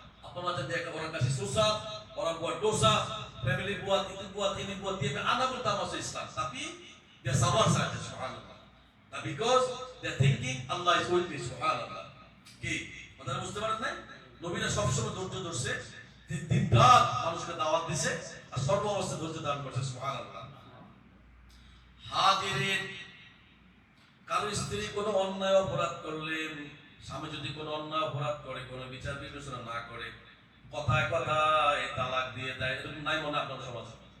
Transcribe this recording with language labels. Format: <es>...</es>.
<ms>Apa macam dia orang kasih susah, orang buat dosa, family buat itu buat ini buat dia anak pertama masuk Islam. Tapi dia sabar saja subhanallah.</ms> <en>Nah, because they thinking Allah is with me subhanallah.</en> <bn>কি আপনারা বুঝতে পারেন না? নবীরা সবসময় ধৈর্য ধরছে, দিন রাত মানুষকে দাওয়াত দিছে আর সর্ব অবস্থায় ধৈর্য ধারণ করছে সুবহানাল্লাহ। হাজিরিন, কারো স্ত্রী কোনো অন্যায় অপরাধ করলেন, স্বামী যদি কোনো অন্যায় অপরাধ করে, কোনো বিচার বিবেচনা না করে, কথায় কথায় তালাক দিয়ে দেয়, এরকম নাই মনে আপনার সমাজে?</bn>